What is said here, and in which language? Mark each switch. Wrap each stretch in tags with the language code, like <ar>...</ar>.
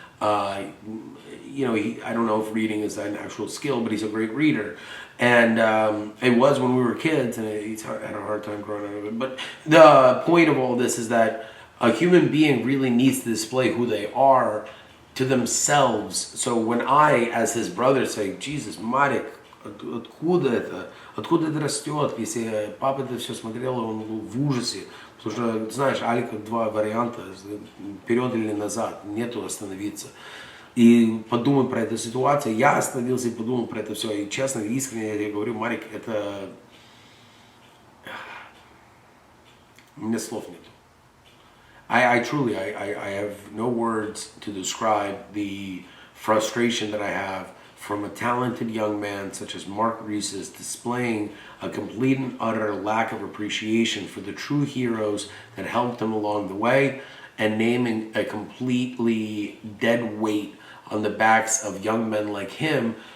<en>I don't know if reading is an actual skill, but he's a great reader. And it was when we were kids, and he's had a hard time growing out of it. But the point of all this is that a human being really needs to display who they are to themselves. So when I, as his brother, say, Jesus, Marek,</en> <ru>откуда это растет, если папа это все смотрел, он был в ужасе, Потому что, знаешь, Алика два варианта, вперед или назад, нету остановиться. И подумай про эту ситуацию. Я остановился и подумал про это все. И честно, искренне я говорю, Марик, это... У меня слов нет.</ru> <en>I truly, I have no words to describe the frustration that I have from a talented young man such as Mark Reese's displaying a complete and utter lack of appreciation for the true heroes that helped him along the way and naming a completely dead weight on the backs of young men like him.</en>